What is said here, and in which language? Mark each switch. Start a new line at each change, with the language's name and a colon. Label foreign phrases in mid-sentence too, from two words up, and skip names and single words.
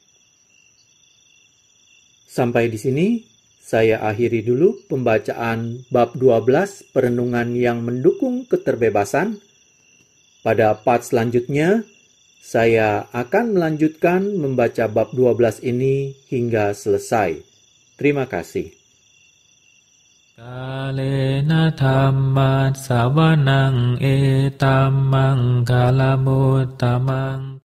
Indonesian: Sampai di sini, saya akhiri dulu pembacaan bab 12 perenungan yang mendukung keterbebasan. Pada part selanjutnya, saya akan melanjutkan membaca bab 12 ini hingga selesai. Terima kasih.
Pali: กาเลนะธัมมัสสวนังเอตัมมังคลมุตตมัง